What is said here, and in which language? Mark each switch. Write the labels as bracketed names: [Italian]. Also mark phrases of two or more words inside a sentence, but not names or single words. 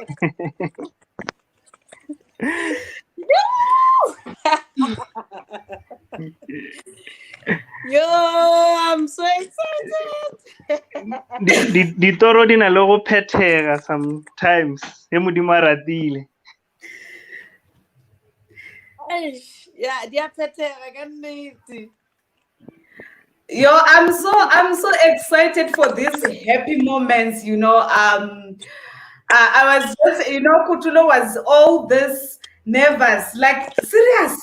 [English] Yo, I'm so excited. [Northern Sotho] Di toro di na le go phethega sometimes. He modimo a ratile. [English] Yeah, they are better. I can make it. Yo, I'm so excited for these happy moments, you know. I was just, you know, Kutulo was all this nervous, like serious.